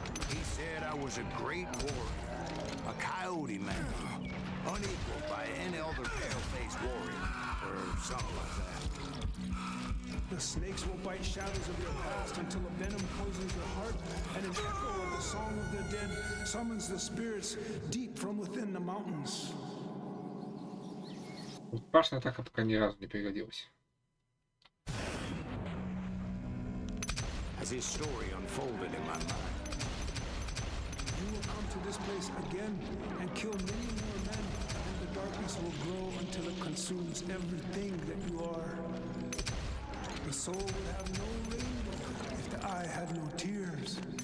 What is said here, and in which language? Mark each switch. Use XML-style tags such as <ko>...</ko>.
<en>he said I was a great warrior, a coyote man, unequaled by any other pale-faced warrior, or something like that. The snakes will bite shadows of your past until a venom poisons your heart, and an echo of the song of the dead summons the spirits deep from within the mountains.</en> <ru>Рукопашная атака пока ни разу не пригодилась.</ru> <en>As his story unfolded in my mind, You will come to this place again and kill many more men, and the darkness will grow until it consumes everything that you are. The soul would have no rainbow if the eye had no tears.</en>